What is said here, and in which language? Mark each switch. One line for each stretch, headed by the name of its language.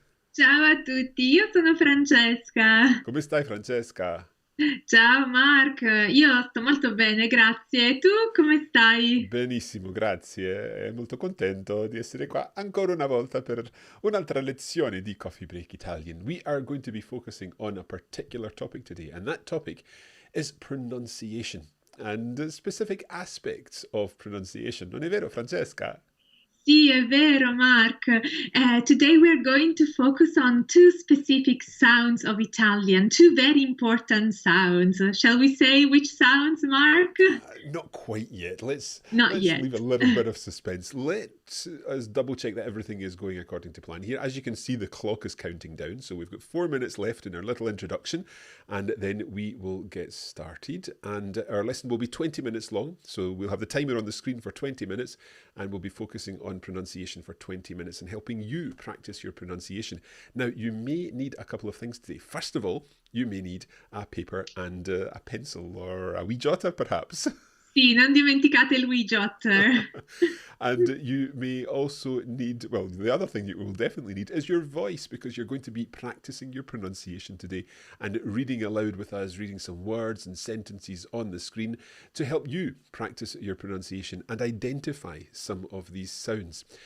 Italian: Ciao a tutti, io sono Francesca. Come stai, Francesca? Ciao Mark, io sto molto bene, grazie. E tu come stai? Benissimo, grazie. E molto contento di essere qua ancora una volta per un'altra lezione di Coffee Break Italian.
English: We are going to be focusing on a particular topic today, and that topic is pronunciation and specific aspects of pronunciation.
Italian: Non è vero, Francesca? Sì, è vero, Mark.
English: Today we're going to focus on two specific sounds of Italian, two very important sounds. Shall we say which sounds, Mark? Not quite yet. Let's Not let's leave a yet. little bit of suspense. Let us double check that everything is going according to plan here. As you can see, the clock is counting down, so we've got 4 minutes left in our little introduction, and then we will get started. And our lesson will be 20 minutes long, so we'll have the timer on the screen for 20 minutes, and we'll be focusing on pronunciation for 20 minutes and helping you practice your pronunciation. Now, you may need a couple of things today. First of all, you may need a paper and a pencil or a wee jotter, perhaps.
Italian: Sì, non dimenticate il Jotter.
English: And you may also need, well, the other thing you will definitely need is your voice, because you're going to be practicing your pronunciation today and reading aloud with us, reading some words and sentences on the screen to help you practice your pronunciation and identify some of these sounds.